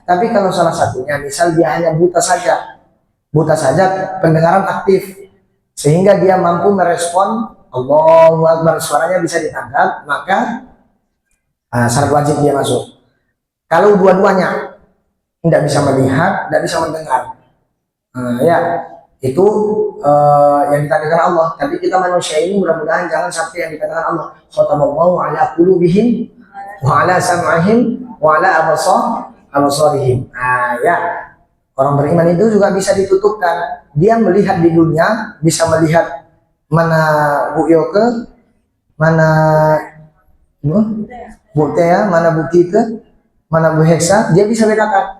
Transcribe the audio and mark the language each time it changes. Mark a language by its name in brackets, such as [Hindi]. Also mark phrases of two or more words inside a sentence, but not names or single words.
[Indonesian] Tapi kalau salah satunya, misal dia hanya buta saja, pendengaran aktif, sehingga dia mampu merespon [Arabic] الله أكبر, [Indonesian] suaranya bisa ditangkap, maka syarat wajib dia masuk. Kalau dua-duanya tidak bisa melihat, tidak bisa mendengar, ya itu yang dikatakan Allah. Tapi kita manusia ini mudah-mudahan jangan sampai yang dikatakan Allah, [Arabic] ختم الله على قلوبهم وعلى سمعهم وعلى أبصارهم. [Indonesian] Ya, orang beriman itu juga bisa ditutupkan. Dia melihat di dunia, bisa melihat mana Bu Yoke, mana Bu Tea, mana Bu Tite, mana Bu Heksa, dia bisa bedakan.